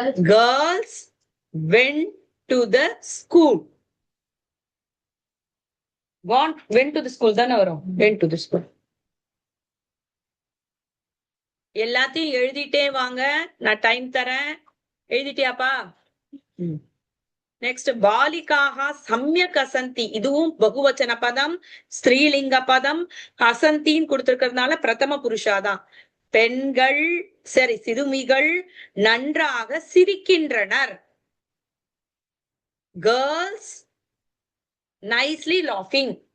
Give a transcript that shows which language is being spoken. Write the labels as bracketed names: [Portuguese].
[English] Girls went to the school. went to the school [Tamil] தானே வரும். [English] went to the school. [Tamil] எல்லாத்தையும் எழுதிட்டே வாங்க, நான் டைம் தரேன். எழுதிட்டியாப்பா? நெக்ஸ்ட் [Sanskrit] பாலிகாஹா சம்யக் அசந்தி. [Tamil] இதுவும் பகுவச்சன பதம், ஸ்திரீலிங்க பதம். அசந்தின்னு கொடுத்திருக்கிறதுனால பிரதம புருஷாதான். பெண்கள், சரி சிறுமிகள் நன்றாக சிரிக்கின்றனர். [English] Girls nicely laughing.